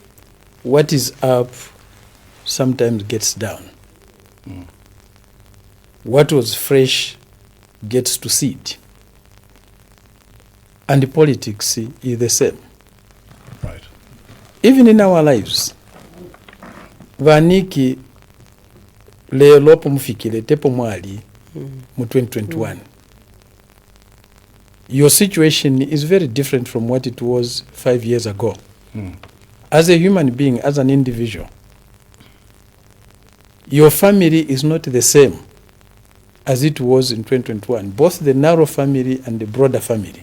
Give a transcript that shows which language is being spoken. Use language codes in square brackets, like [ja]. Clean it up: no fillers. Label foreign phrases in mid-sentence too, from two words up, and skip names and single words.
[en] What is up sometimes gets down. what was fresh gets to seed. And politics is the same. Right. Even in our lives, [bem] vaniki lelo mufikile tepo mwali mu 2021. [en] Your situation is very different from what it was 5 years ago. As a human being, as an individual, your family is not the same as it was in 2021, both the narrow family and the broader family.